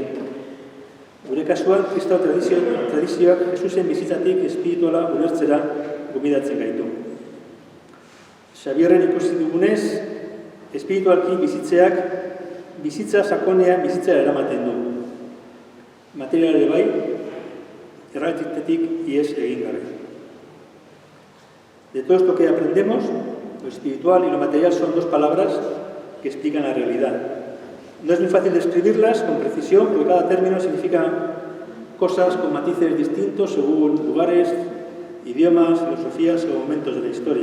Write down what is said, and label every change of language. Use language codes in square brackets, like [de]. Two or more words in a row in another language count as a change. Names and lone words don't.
[eu] Gure kasuan, kristau tradizioak Jesusen bizitzatik espirituala ulertzera gobidatzen gaitu. Xabierren ikusi dugunez, espiritualki bizitzeak bizitza sakonean bizitzera eramaten du. Materialare bai, errealitatetik ihes egin gabe. [es] De todo esto que aprendemos, lo espiritual y lo material son dos palabras que explican la realidad. No es muy fácil describirlas con precisión, porque cada término significa cosas con matices distintos según lugares, idiomas, filosofías o momentos de la historia.